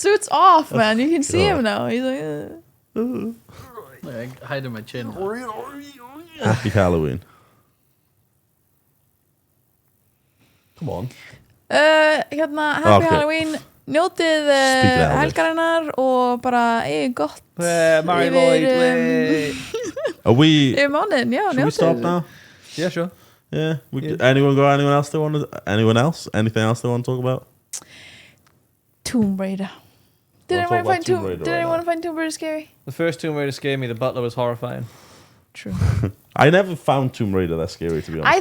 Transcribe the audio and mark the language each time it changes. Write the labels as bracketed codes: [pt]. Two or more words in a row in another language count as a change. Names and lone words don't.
[en] suit's off, man. You can see God. him now. He's like, Like, I hide in my chin. Happy Halloween. Come on. [is] hérna, happy [en] Ok. [is] Halloween. Njótið [en] Speak louder. [is] helgarinnar og bara eigið gott Mary yfir, Lloyd, [en] play. Are we? [is] yfir mánuðin. Já, [en] Should we [is] njótið. [en] stop now? Yeah, sure. Yeah. Yeah. Anyone got anyone else they want to? Anyone else? Anything else they want to talk about? Tomb Raider. Did Wanna talk anyone about find Tomb Raider Did right anyone now? find Tomb Raider scary? The first Tomb Raider scared me. The butler was horrifying. True. I never found Tomb Raider that scary, to be honest.